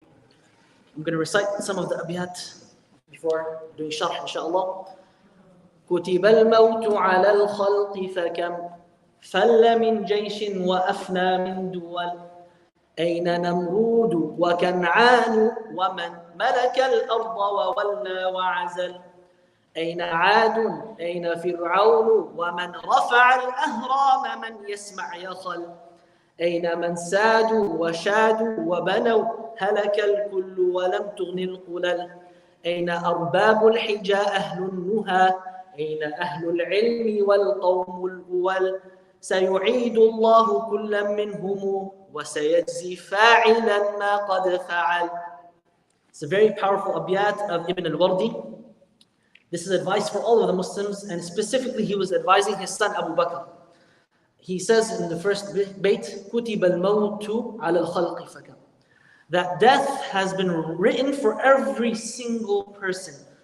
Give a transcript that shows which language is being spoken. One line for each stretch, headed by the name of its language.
English: I'm going to recite some of the abiyat before doing sharh, inshaAllah.
Arabic: كتب الموت على الخلق فكم فل من جيش وأفنى من دول أين نمرود وكنعان ومن ملك الأرض وولى وعزل أين عاد أين فرعون ومن رفع الأهرام من يسمع يخل أين من سادوا وشادوا وبنوا هلك الكل ولم تغن القلل أين أرباب الحجى أهل النهى أين أهل العلم والقوم الأول سيعيد الله كلا منهم وسيجزي فاعلا ما قد فعل.
English: It's a very powerful abiyat of Ibn al-Wardi. This is advice for all of the Muslims, and specifically he was advising his son Abu Bakr. He says in the first bait,
Arabic: كُتِبَ الْمَوْتُ عَلَى الْخَلْقِ فَكَمْ,
English: that death has been written for every single person.